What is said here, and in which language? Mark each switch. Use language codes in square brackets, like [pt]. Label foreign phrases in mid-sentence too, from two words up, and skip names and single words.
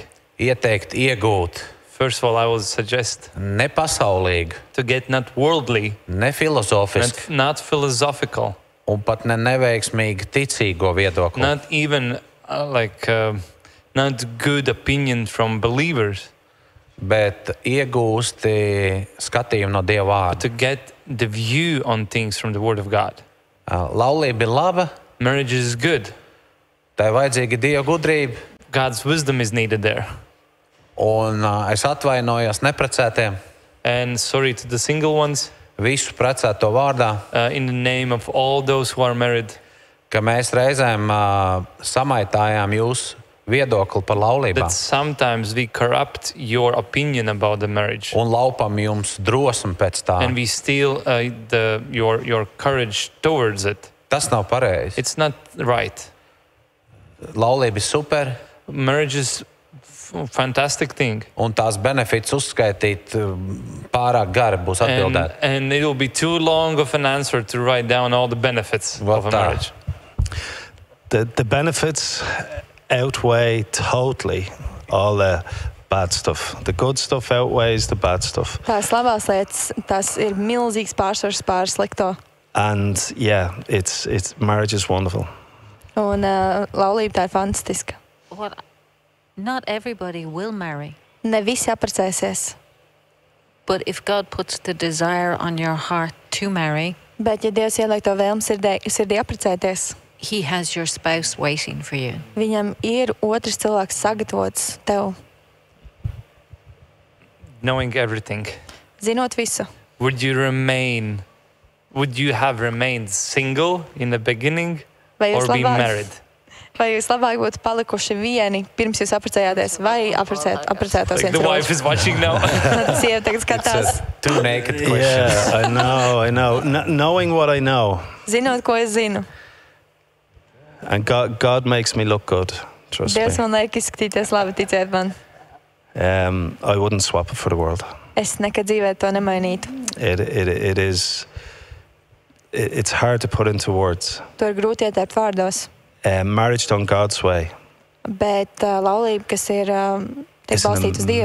[lv] Ieteikt, iegūt. [en] First of all, I will suggest [lv] ne pasaulīgi, [en] to get not worldly, [lv] ne filozofiski, [en] not philosophical, [lv] un pat ne neveiksmīgi ticīgo viedokli. [en] Not even not good opinion from believers, [lv] bet iegūsti skatījumu no Dieva vārda. [en] To get the view on things from the Word of God. [lv] Laulība ir laba. [en] Marriage is good. [lv] Tai vajadzīga Dieva gudrība. [en] God's wisdom is needed there. [lv] Un es atvainojos neprecētiem. [en] And sorry to the single ones. [lv] Visu precēto vārdā. [en] In the name of all those who are married. [lv] Ka mēs reizēm samaitājām jūsu viedokli par laulībām. [en] That sometimes we corrupt your opinion about the marriage. [lv] Un laupam jums drosmi pēc tā. [en] And we steal your courage towards it. [lv] Tas nav pareizi. [en] It's not right. [lv] Laulība ir super. [en] Marriage is fantastic thing. [lv] Un tās benefits uzskaitīt pārāk gari būs atbildēt. [en] And it will be too long of an answer to write down all the benefits of a marriage. The benefits outweigh totally all the bad stuff. The good stuff outweighs the bad stuff. [lv] Tās labās lietas, tas ir milzīgs pārsvars pār slikto. [en] And yeah, marriage is wonderful. [lv] Un laulība tā ir fantastiska. [en] Not everybody will marry. [lv] Ne visi apprecēsies. [en] But if God puts the desire on your heart to marry, [lv] bet ja Dievs ieliek to vēlmi sirdī apprecēties, [en] He has your spouse waiting for you. [lv] Viņam ir otrs cilvēks sagatavots tev. [en] Knowing everything. [lv] Zinot visu. [en] Would you have remained single in the beginning or be married? [lv] Vai jūs labāk būtu palikuši vieni, pirms jūs apprecējāties, vai apprecētos viens? [en] The wife is watching now. [lv] Sieva tagad skatās. [en] Too naked question. Yeah, I know. Knowing what I know. [lv] Zinot, ko es zinu. [en] And God makes me look good. Trust me. [lv] Dievs man liek izskatīties labi, ticiet man. [en] I wouldn't swap it for the world. [lv] Es nekad dzīvē to nemainītu. [en] It's hard to put into words. [lv] To ir grūti ieteikt vārdos. [en] Marriage done God's way. [lv] Bet laulība, kas ir tiek balstīta uz Dievu.